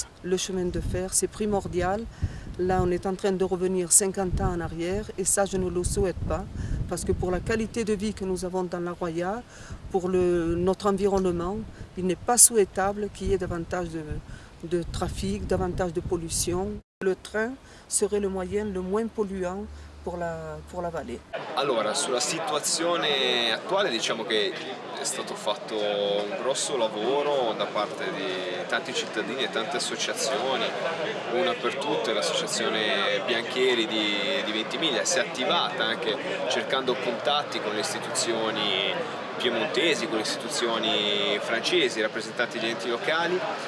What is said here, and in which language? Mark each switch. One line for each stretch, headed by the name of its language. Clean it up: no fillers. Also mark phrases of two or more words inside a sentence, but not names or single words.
French: Le chemin de fer, c'est primordial. Là, on est en train de revenir 50 ans en arrière et ça, je ne le souhaite pas parce que pour la qualité de vie que nous avons dans la Roya, pour notre environnement, il n'est pas souhaitable qu'il y ait davantage de trafic, davantage de pollution. Le train serait le moyen le moins polluant pour la vallée.
Italian: Allora, sulla situazione attuale diciamo che è stato fatto un grosso lavoro da parte di tanti cittadini e tante associazioni, una per tutte l'associazione Bianchieri di Ventimiglia si è attivata anche cercando contatti con le istituzioni piemontesi, con le istituzioni francesi, rappresentanti degli enti locali